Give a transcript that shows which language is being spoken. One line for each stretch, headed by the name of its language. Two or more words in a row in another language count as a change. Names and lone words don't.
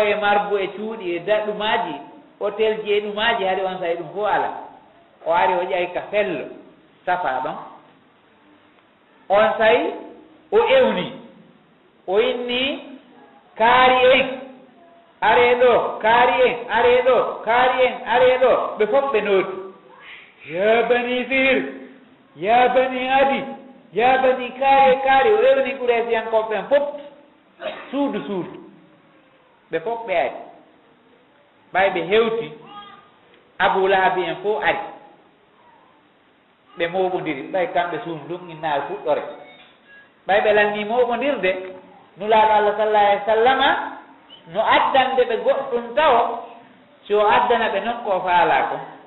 Fula: e marbu e cuuɗi e daɗɗumaji hôtel ji e ɗumaji haade on tawi ɗum fof ala o ari o ƴawi ka fello safa ɗon on tawi o ewni o inni kaari en are ɗo kaari en are ɗo kaari en are ɗo ɓe fof ɓe nooti ya bani fir ya bani adi ya bani kaari o ewni Quraysiyankoɓe ɓen fof suudu ɓe fof ɓe ari ɓay ɓe hewti Abu Lahabi en fof ari ɓe moɓodiri ɓay kamɓe suum ɗum innaare fuɗɗore ɓay ɓe lanni moɓodirde nulaaɗo Allah
Arabic: صلى الله عليه وسلم
Fula: no addande ɓe goɗɗum taw so addana ɓe noon ko faala ko